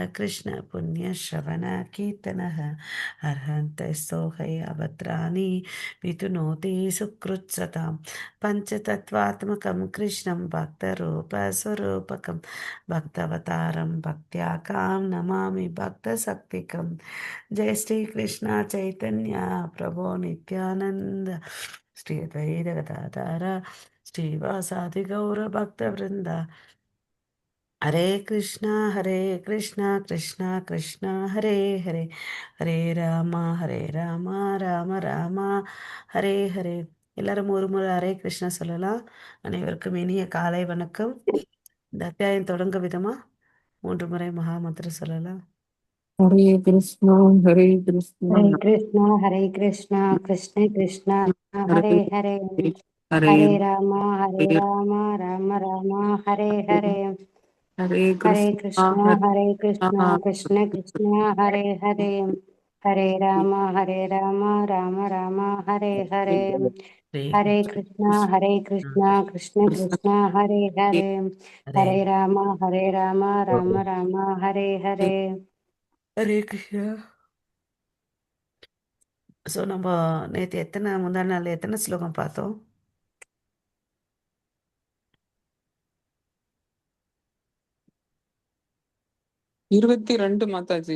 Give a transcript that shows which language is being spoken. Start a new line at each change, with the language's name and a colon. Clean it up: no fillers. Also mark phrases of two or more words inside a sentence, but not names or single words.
Sanskrit: कृष्णपुण्यश्रवणकीर्तनः अर्हन्तस्तोहै अभद्राणि वितुनोति सुकृत्सताम् पञ्चतत्त्वात्मकं कृष्णं भक्तरूपस्वरूपकं भक्तवतारं भक्त्याकां नमामि भक्तशक्तिकं जय श्रीकृष्ण चैतन्य प्रभो नित्यानन्द श्री अद्वैत गदाधर श्रीवासादि गौरभक्तवृन्द हरे कृष्णा कृष्णा कृष्णा हरे हरे हरे राम राम रामा हरे हरे.
Tamil: எல்லாரும் ஒரு முறை
Sanskrit: हरे कृष्णा
Tamil: சொல்லலாம். அனைவருக்கும் இனிய காலை வணக்கம். இந்த அத்தியாயம் தொடங்க விதமா 3 முறை மகா மந்திரம் சொல்லலாம்.
Sanskrit: हरे कृष्णा हरे कृष्णा हरे कृष्णा कृष्ण कृष्ण हरे हरे हरे हरे हरे हरे राम राम राम हरे हरे हरे हरे कृष्णा कृष्णा कृष्ण कृष्ण हरे हरे हरे राम राम राम हरे हरे ஹரே हरे கிருஷ்ணா कृष्णा कृष्ण कृष्ण हरे राम राम राम हरे हरे हरे कृष्णा.
Tamil: ஸோ நம்ம நேற்று முந்தா நாள் எத்தனை ஸ்லோகம் பார்த்தோம்? 22 மாதாஜி.